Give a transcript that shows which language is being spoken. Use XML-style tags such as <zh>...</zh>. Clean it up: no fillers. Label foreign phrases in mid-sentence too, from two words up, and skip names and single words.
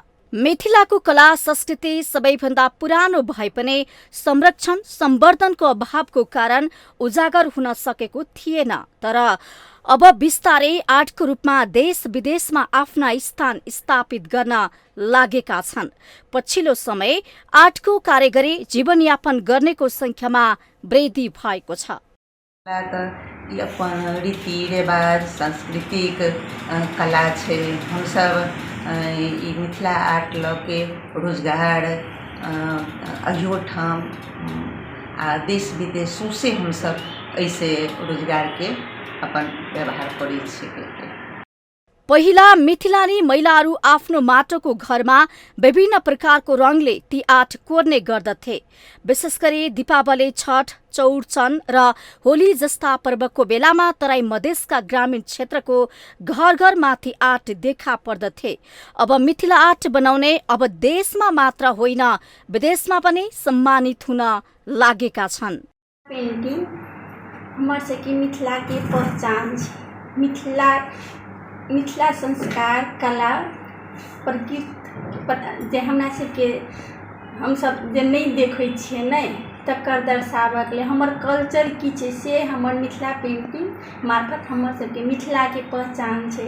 <ne>मिथिलाको कला संस्कृति सबैभन्दा पुरानो भए पनि संरक्षण सम्वर्धनको अभावको कारण उजागर हुन सकेको थिएन, तर अब बिस्तारै आर्टको रूपमा देश विदेशमा आफ्ना स्थान स्थापित गर्न लागेका छन्। पछिल्लो समय आर्टको कारिगरी जीवनयापन गर्नेको संख्यामा वृद्धि भएको छ।</ne> <mai>अपन रीति रिवाज सांस्कृतिक कला छै, हम सब ई मिथिला आर्ट लऽ के रोजगार अहियो ठाम आ देश विदेशों से हम सब ऐसे रोजगार के अपन व्यवहार करै छियै।</mai> <ne>पहिला मिथिलानी महिलाहरू आफ्नो माटोको घरमा विभिन्न प्रकारको रङले ती आर्ट कोर्ने गर्दथे। विशेष गरी दीपावली, छठ, चौरचन र होली जस्ता पर्वको बेलामा तराई मधेसका ग्रामीण क्षेत्रको घर घरमाथि आर्ट देखा पर्दथे। अब मिथिला आर्ट बनाउने अब देशमा मात्र होइन विदेशमा पनि सम्मानित हुन लागेका छन्।</ne> <mai>पेन्टिङ हमर सबके मिथिला के पहचान छै। मिथिला संस्कार, कला, प्रकृति जे हमरा सबके हमसब जे नहीं देखै छियै नहीं तकर दर्शाबक लेल हमर कल्चर की छै से हमर मिथिला पेंटिंग मार्फत हमर सबके मिथिला के पहचान छै।</mai>